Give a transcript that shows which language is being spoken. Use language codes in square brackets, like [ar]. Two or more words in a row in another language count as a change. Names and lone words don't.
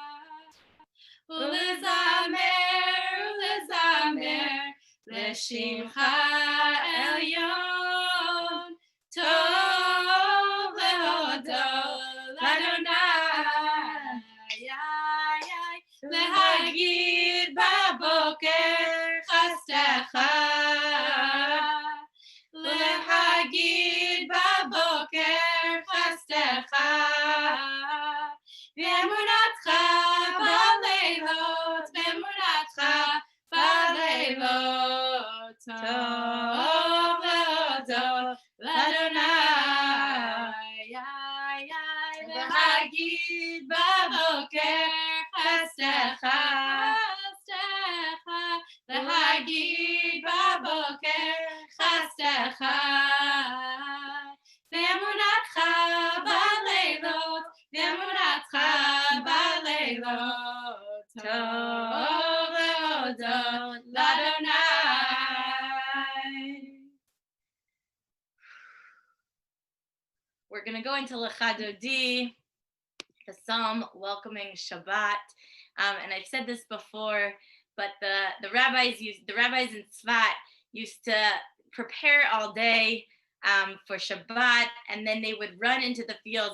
[he] ולזמר לשמך עליון. טוב להודות לה. להגיד בבוקר חסדך. להגיד בבוקר חסדך. ואמונתך בלילות. ואמונתך בלילות. טוב להודות לה. להגיד בבוקר חסדך. להגיד בבוקר חסדך. ואמונתך בלילות. ואמונתך בלילות. טוב להודות לה. [en] We're going to go into Lecha Dodi, the psalm welcoming Shabbat. And I've said this before, but the rabbis in Tzfat used to prepare all day for Shabbat, and then they would run into the fields.